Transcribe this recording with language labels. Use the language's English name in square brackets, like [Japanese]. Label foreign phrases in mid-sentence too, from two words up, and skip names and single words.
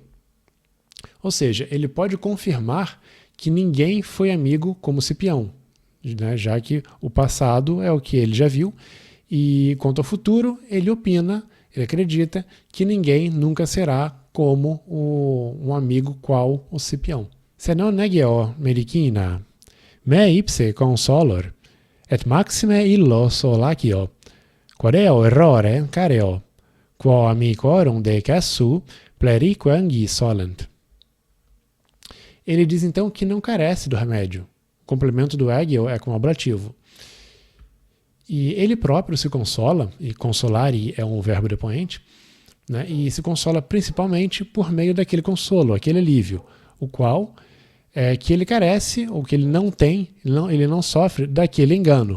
[Portuguese] Ou seja, ele pode confirmar que ninguém foi amigo como Cipião, né, já que o passado é o que ele já viu, e quanto ao futuro, ele opina, ele acredita que ninguém nunca será como um amigo qual o Cipião. [Latin] Se non negio medicina, me ipse consolor, et maxime illo solacio, quadeo errore careo, quo amicorum de cassu plerique angi solent. [Portuguese] Ele diz então que não carece do remédio. O complemento do egio é com ablativo. E ele próprio se consola, e consolare é um verbo depoente, né, e se consola principalmente por meio daquele consolo, aquele alívio, o qual que ele carece, ou que ele não tem, ele não sofre daquele engano.